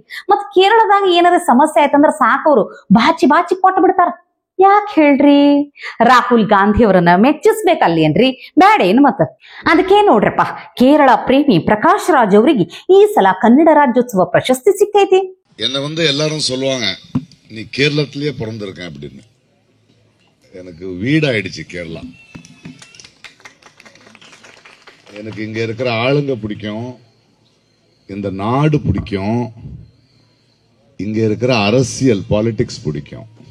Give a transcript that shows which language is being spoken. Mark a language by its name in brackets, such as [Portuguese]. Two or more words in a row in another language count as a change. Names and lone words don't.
[Kannada] ಮತ್ ಕೇರಳದಾಗ ಏನಾರ ಸಮಸ್ಯೆ ಆಯ್ತಂದ್ರ ಸಾಕವ್ರು ಬಾಚಿ ಕೊಟ್ಟು ಬಿಡ್ತಾರ. ಯಾಕೆ ಹೇಳ್ರಿ? ರಾಹುಲ್ ಗಾಂಧಿ ಅವರನ್ನ ಮೆಚ್ಚಿಸ್ಬೇಕಲ್ಲಿ ಏನ್ರಿ? ಬ್ಯಾಡ ಏನ್ ಮತ್ತ? ಅದಕ್ಕೆ ನೋಡ್ರಪ್ಪ, ಕೇರಳ ಪ್ರೇಮಿ ಪ್ರಕಾಶ್ ರಾಜ್ ಅವರಿಗೆ ಈ ಸಲ ಕನ್ನಡ ರಾಜ್ಯೋತ್ಸವ ಪ್ರಶಸ್ತಿ ಸಿಕ್ಕೈತಿ. [Tamil] என்ன எல்லாரும் சொல்லுவாங்க, நீ கேரளத்திலேயே பிறந்திருக்கேன் அப்படின்னு. எனக்கு வீடாயிடுச்சு கேரளா. எனக்கு இங்க இருக்கிற ஆளுங்க பிடிக்கும், இந்த நாடு பிடிக்கும், இங்க இருக்கிற அரசியல் பாலிடிக்ஸ் பிடிக்கும்.